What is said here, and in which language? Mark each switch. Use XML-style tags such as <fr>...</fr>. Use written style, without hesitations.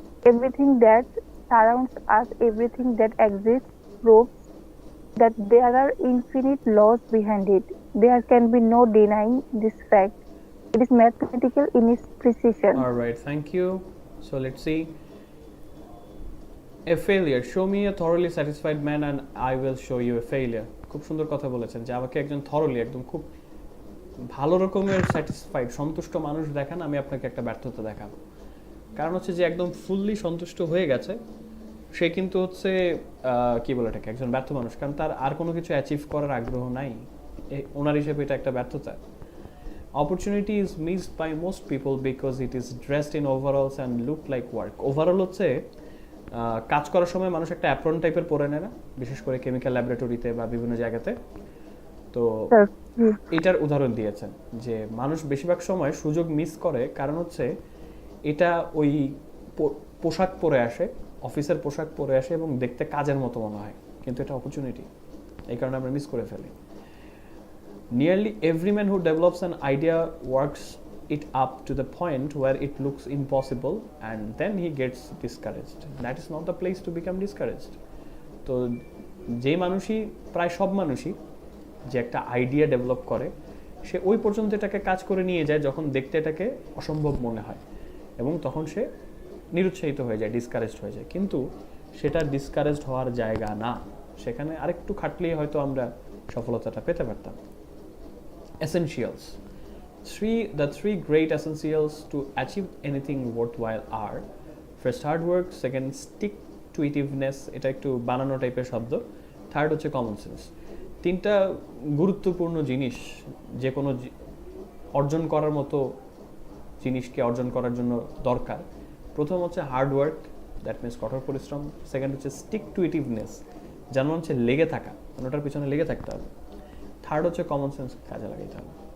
<en>Everything that surrounds us, everything that exists, proves that there are infinite laws behind it. There can be no denying this fact. It is mathematical in its precision. All right, thank you. So let's see. A failure. Show me a thoroughly satisfied man and I will show you a failure.</en> <bn>খুব সুন্দর কথা বলেছেন যে আমাকে একজন thoroughly, একদম খুব ভালো রকমের স্যাটিসফাইড, সন্তুষ্ট মানুষ দেখান, আমি আপনাকে একটা ব্যর্থতা দেখাবো। কারণ হচ্ছে যে একদম ফুললি সন্তুষ্ট হয়ে গেছে সে কিন্তু হচ্ছে কি বলে এটাকে একজন ব্যর্থ মানুষ, কারণ তার আর কোনো কিছু অ্যাচিভ করার আগ্রহ নাই। ওনার হিসেবে এটা একটা ব্যর্থতা।</bn> <en>Opportunity is missed by most people because it is dressed in overalls and look like work.</en> <bn>Overall হচ্ছে কাজ করার সময় মানুষ একটা অ্যাপ্রন টাইপের পরে নেয় না, বিশেষ করে কেমিক্যাল ল্যাবরেটরিতে বা বিভিন্ন জায়গাতে। তো এটার উদাহরণ দিয়েছেন যে মানুষ বেশিরভাগ সময় সুযোগ মিস করে, কারণ হচ্ছে এটা ওই পোশাক পরে আসে, অফিসের পোশাক পরে আসে এবং দেখতে কাজের মতো মনে হয়, কিন্তু এটা অপরচুনিটি, এই কারণে আমরা মিস করে ফেলি।</bn> <en>Nearly every man who develops an idea works it up to the point where it looks impossible and then he gets discouraged. That is not the place to become discouraged.</en> <bn>তো যে মানুষই, প্রায় সব মানুষই যে একটা আইডিয়া ডেভেলপ করে সে ওই পর্যন্ত এটাকে কাজ করে নিয়ে যায় যখন দেখতে এটাকে অসম্ভব মনে হয়, এবং তখন সে নিরুৎসাহিত হয়ে যায়, ডিসকারেজড হয়ে যায়। কিন্তু সেটা ডিসকারেজড হওয়ার জায়গা না, সেখানে আরেকটু খাটলেই হয়তো আমরা সফলতাটা পেতে পারতাম।</bn> <en>Essentials. The three great essentials to achieve anything worthwhile are: first, hard work; second, stick to itiveness,</en> <bn>এটা একটু বানানো টাইপের শব্দ;</bn> <en>Third হচ্ছে common sense.</en> <bn>তিনটা গুরুত্বপূর্ণ জিনিস যে কোনো অর্জন করার মতো জিনিসকে অর্জন করার জন্য দরকার। প্রথম হচ্ছে হার্ড ওয়ার্ক, দ্যাট মিনস কঠোর পরিশ্রম; সেকেন্ড হচ্ছে স্টিক টু ইটিভনেস, যার মানে হচ্ছে লেগে থাকা, ওটার পিছনে লেগে থাকতে হবে; থার্ড হচ্ছে কমন সেন্স, কাজে লাগাইতে হবে।</bn>